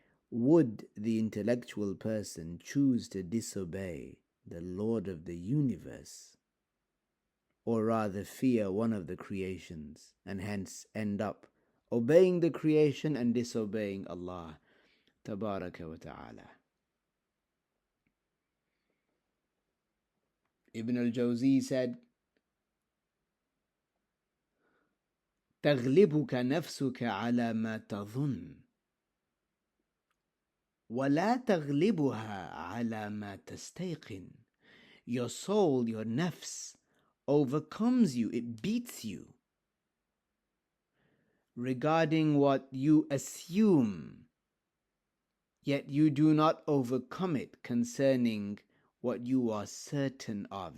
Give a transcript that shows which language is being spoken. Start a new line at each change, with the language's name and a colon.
English: Would the intellectual person choose to disobey the Lord of the universe, or rather fear one of the creations, and hence end up obeying the creation and disobeying Allah Tabaraka wa Ta'ala? Ibn al-Jawzi said,
Arabic: تغلبك نفسك على ما تظن ولا تغلبها على ما تستيقن.
English: Your soul, your nafs, overcomes you, it beats you regarding what you assume, yet you do not overcome it concerning what you are certain of.